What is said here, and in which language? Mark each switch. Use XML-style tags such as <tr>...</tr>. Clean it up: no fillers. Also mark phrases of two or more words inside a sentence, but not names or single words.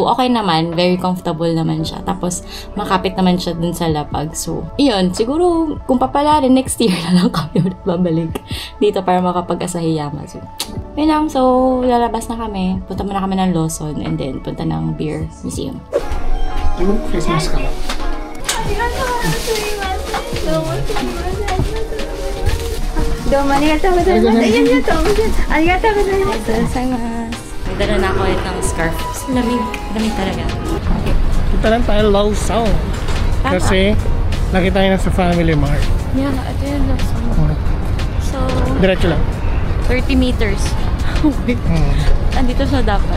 <tl>Okay naman, very comfortable naman siya. Tapos, makapit naman siya dun sa lapag. So, yun, siguro, kung papalarin, next year na lang kami ulit babalik dito para makapag-Asahiyama. So, yun lang. So, lalabas na kami. Punta muna kami ng Lawson</tl> <en>and then</en> <tl>punta ng beer museum. Christmas ka.</tl> <ja>どうもありがとうございます。ありがとうございます。</ja> <tl>Nagdala na ako ng scarf. Lamig talaga. Punta lang tayo Lawson. Kasi nakita niyo na sa Family Mart. Yeah, ito yung Lawson. So, diretso lang. 30 meters. Andito siya dapat.</tl>